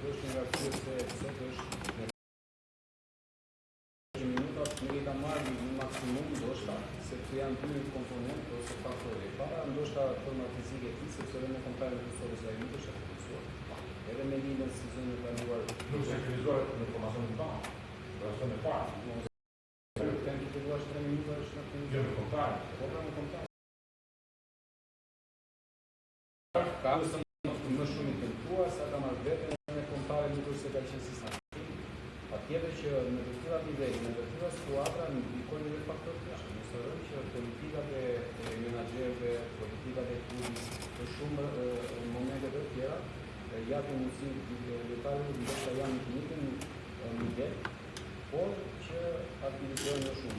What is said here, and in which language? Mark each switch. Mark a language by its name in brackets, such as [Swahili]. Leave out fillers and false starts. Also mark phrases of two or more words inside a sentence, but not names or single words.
[Albanian] Kjo është një arsye pse sot është në minuta që ka marrë në maksimum ndoshta sepse janë dy komponentë ose faktorë. Para ndoshta forma fizike e tij sepse edhe në kontakt me Kosovën ai nuk është aktivizuar. Edhe me lidhjen e sezonit të kaluar nuk është aktivizuar në formacionin e parë. Formacioni e parë. [Portuguese] Tem que pegar 3 minutos na frente. [Albanian] Jo në kontakt. Po pra në kontakt. Ka më shumë i tentuar sa ka marrë vetën në kontakt nuk është se ka qenë sistematik. Patjetër që në të tilla nivele, në të tilla skuadra ndikojnë edhe faktorë të tjerë. Mos harrojmë që politikat e menaxherëve, politikat e klubit, të shumë momente të tjera japin mundësi lojtarëve ndoshta janë në një nivel, por që aktivizojnë më shumë.